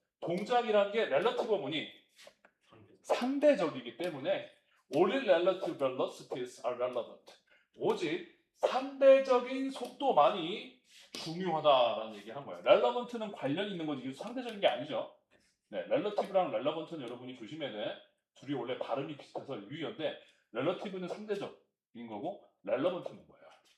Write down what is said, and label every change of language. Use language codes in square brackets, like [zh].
[ko] 동작이라는 게 relative가 뭐니? 상대적이기 때문에 [en] only relative velocities are relevant. [ko] 오직 상대적인 속도만이 중요하다라는 얘기를 한 거예요. relevant는 관련 있는 거지 이게 상대적인 게 아니죠. 네, relative랑 relevant는 여러분이 조심해야 돼. 둘이 원래 발음이 비슷해서 유의어인데 relative는 상대적인 거고 relevant는 뭐예요?